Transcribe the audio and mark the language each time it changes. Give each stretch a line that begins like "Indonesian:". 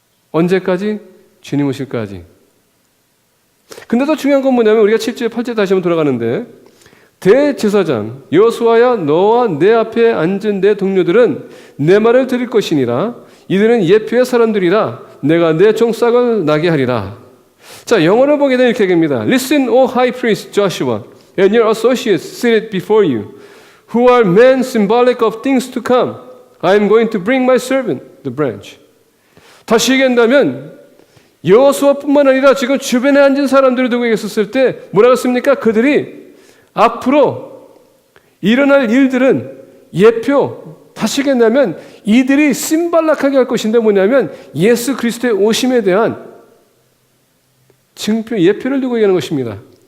Korean: 언제까지? 주님 오실까지. 근데 더 중요한 건 뭐냐면 우리가 7절 8절 다시 한번 돌아가는데 대제사장 여호수아야 너와 내 앞에 앉은 내 동료들은 내 말을 들을 것이니라. 이들은 예표의 사람들이라. 내가 내 종싹을 나게 하리라. 자, 영어를 보게 되면 이렇게 됩니다.
English: Listen, O high priest Joshua, and your associates seated before you, who are men symbolic of things to come. I am going to bring my servant, the branch.
Korean: 다시 얘기한다면 여호수아뿐만 아니라 지금 주변에 앉은 사람들을 두고 있었을 때 뭐라고 했습니까? 그들이 앞으로 일어날 일들은 예표, 다시 얘기한다면 이들이 심발락하게 할 것인데 뭐냐면 예수 그리스도의 오심에 대한 증표, 예표를 두고 얘기하는 것입니다.